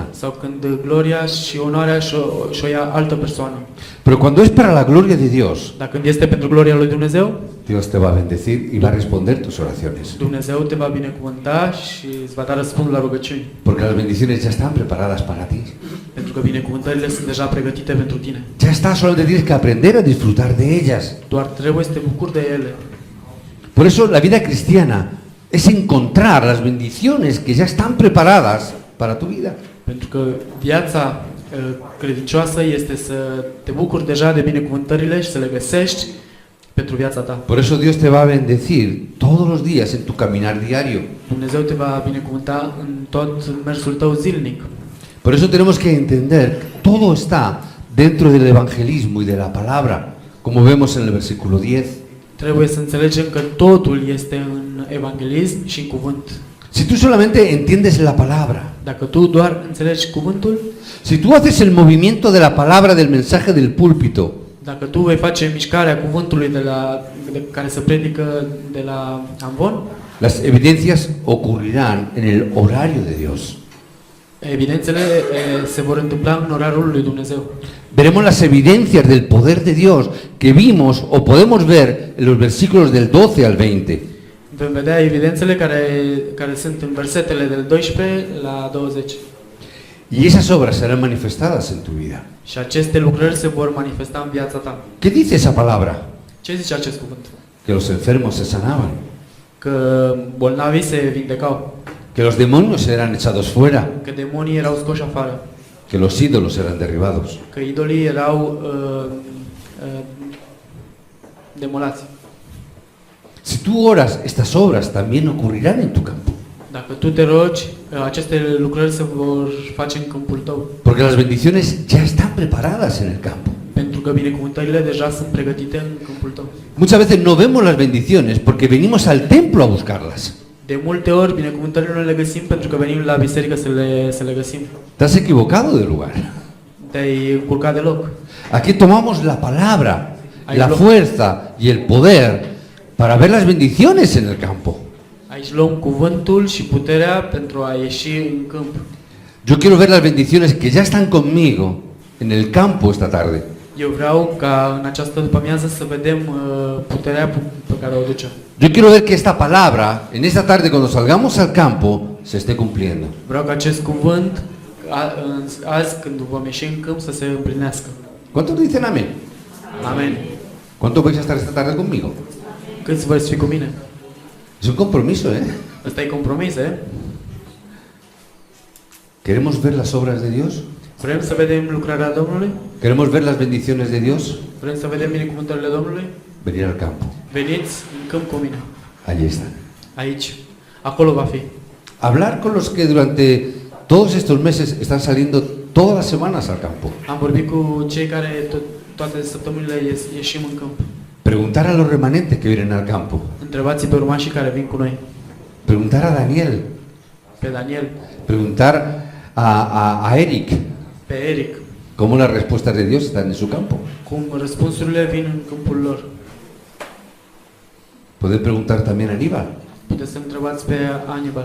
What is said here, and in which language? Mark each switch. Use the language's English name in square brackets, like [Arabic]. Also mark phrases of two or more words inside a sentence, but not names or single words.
[Romanian] Sau când gloria și onoarea și-o ia altă persoană. [Spanish] Pero cuando es para la gloria de Dios, [Romanian] Dar când este pentru gloria lui Dumnezeu, [Spanish] Dios te va a bendecir y va a responder tus oraciones. [Romanian] Dumnezeu te va binecuvânta și îți va da răspuns la rugăciuni. [Spanish] Porque las bendiciones ya están preparadas para ti. [Romanian] Pentru că binecuvântările sunt deja pregătite pentru tine. [Spanish] Ya está, solamente tienes que aprender a disfrutar de ellas. [Romanian] Doar trebuie să te bucuri de ele. [Spanish] Por eso la vida cristiana es encontrar las bendiciones que ya están preparadas para tu vida. [Romanian] Pentru că viața credincioasă este să te bucuri deja de binecuvântările și să le găsești pentru viața ta. [Spanish] Por eso Dios te va a bendecir todos los días en tu caminar diario. [Romanian] Dumnezeu te va binecuvânta în tot mersul tău zilnic. [Spanish] Por eso tenemos que entender que todo está dentro del evangelismo y de la palabra, como vemos en el versículo 10. [Romanian] Trebuie să înțelegem că totul este în evanghelism și în cuvânt. [Spanish] Si tú solamente entiendes la palabra, [Romanian] Dacă tu doar înțelegi cuvântul, [Spanish] si tú haces el movimiento de la palabra del mensaje del púlpito, [Romanian] dacă tu vei face mișcarea cuvântului de care se predică de la amvon, [Spanish] las evidencias ocurrirán en el horario de Dios. [Romanian] evidențele se vor întâmpla în orarul lui Dumnezeu. [Spanish] Veremos las evidencias del poder de Dios que vimos o podemos ver en los versículos del 12 al 20. [Romanian] Vom vedea evidențele care sunt în versetele del 12 la 20. [Spanish] Y esas obras serán manifestadas en tu vida. [Romanian] Și aceste lucrări se vor manifesta în viața ta. [Spanish] ¿Qué dice esa palabra? [Romanian] Ce zice acest cuvânt? [Spanish] Que los enfermos se sanaban, [Romanian] Că bolnavii se vindecau, [Spanish] que los demonios eran echados fuera, [Romanian] că demonii erau scoși afară, [Spanish] que los ídolos eran derribados. [Romanian] că idolii erau demolați. [Spanish] Si tú oras, estas obras también ocurrirán en tu campo. [Romanian] Dacă tu te rogi, aceste lucrări se vor face în câmpul tău. [Spanish] Porque las bendiciones ya están preparadas en el campo. [Romanian] Pentru că binecuvântările deja sunt pregătite în câmpul tău. [Spanish] Muchas veces no vemos las bendiciones porque venimos al templo a buscarlas. [Romanian] De multe ori binecuvântările nu le găsim pentru că venim la biserică să le găsim. [Spanish] Te has equivocado de lugar. [Romanian] Te-ai curcat de loc. [Spanish] Aquí tomamos la palabra, Ahí la lo- fuerza y el poder para ver las bendiciones en el campo. [Romanian] Aici luăm cuvântul și puterea pentru a ieși în câmp. [Spanish] Yo quiero ver las bendiciones que ya están conmigo en el campo esta tarde. [Romanian] Eu vreau ca în această după-amiază să vedem puterea pe care o duce. [Spanish] Yo quiero ver que esta palabra, en esta tarde cuando salgamos al campo, se esté cumpliendo. [Romanian] Vreau ca acest cuvânt azi când vom ieși în câmp să se împlinească. [Spanish] ¿Cuántos dicen amén? [Romanian] Amen. [Spanish] ¿Cuántos vais a estar esta tarde conmigo? [Romanian] Câți veți fi cu mine? [Spanish] Es un compromiso, ¿eh? [Romanian] Ăsta e compromis, [Spanish] ¿Queremos ver las obras de Dios? [Romanian] Vrem să vedem lucrarea Domnului? [Spanish] ¿Queremos ver las bendiciones de Dios? [Romanian] Vrem să vedem binecuvântările Domnului? [Spanish] Venir al campo. [Romanian] Veniți în câmp cu mine. [Spanish] Allí están. [Romanian] Aici. Acolo va fi. [Spanish] Hablar con los que durante todos estos meses están saliendo todas las semanas al campo. [Romanian] Am vorbit cu cei care toate săptămânile ieșim în câmp. [Spanish] Preguntar a los remanentes que vienen al campo. [Romanian] Întrebați pe urmașii care vin cu noi. [Spanish] Preguntar a Daniel. [Romanian] Pe Daniel, [Spanish] Preguntar a Eric. [Romanian] pe Eric. [Spanish] Cómo las respuestas de Dios están en su campo. [Romanian] Cum răspunsurile vin în câmpul lor. [Spanish] Poder preguntar también a Aníbal. [Romanian] Puteți să întrebați pe Anibal,